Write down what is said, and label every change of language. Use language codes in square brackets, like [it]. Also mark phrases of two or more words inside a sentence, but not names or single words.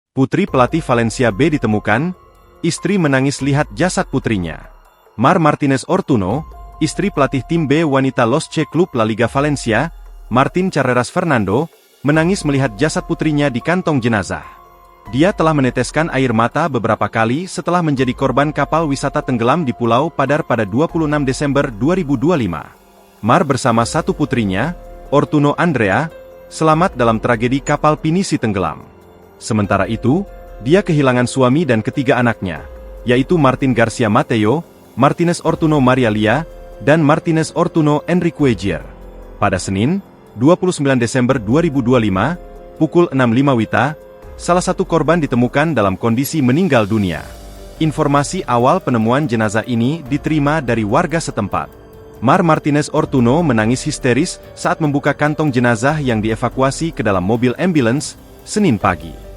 [id] Putri pelatih Valencia B ditemukan, istri menangis lihat jasad putrinya. Mar Martínez Ortuño, istri pelatih tim B wanita Los C Club La Liga Valencia, Martín Carreras Fernando, menangis melihat jasad putrinya di kantong jenazah. Dia telah meneteskan air mata beberapa kali setelah menjadi korban kapal wisata tenggelam di Pulau Padar pada 26 Desember 2025. Mar bersama satu putrinya, Ortuño Andrea, selamat dalam tragedi kapal pinisi tenggelam. Sementara itu, dia kehilangan suami dan ketiga anaknya, yaitu Martín García Mateo, Martínez Ortuño Maria Lia, dan Martínez Ortuño Enrique Egier. Pada Senin, 29 Desember 2025, pukul 6.05 WITA, salah satu korban ditemukan dalam kondisi meninggal dunia. Informasi awal penemuan jenazah ini diterima dari warga setempat. Mar Martínez Ortuño menangis histeris saat membuka kantong jenazah yang dievakuasi ke dalam mobil ambulans, Senin pagi.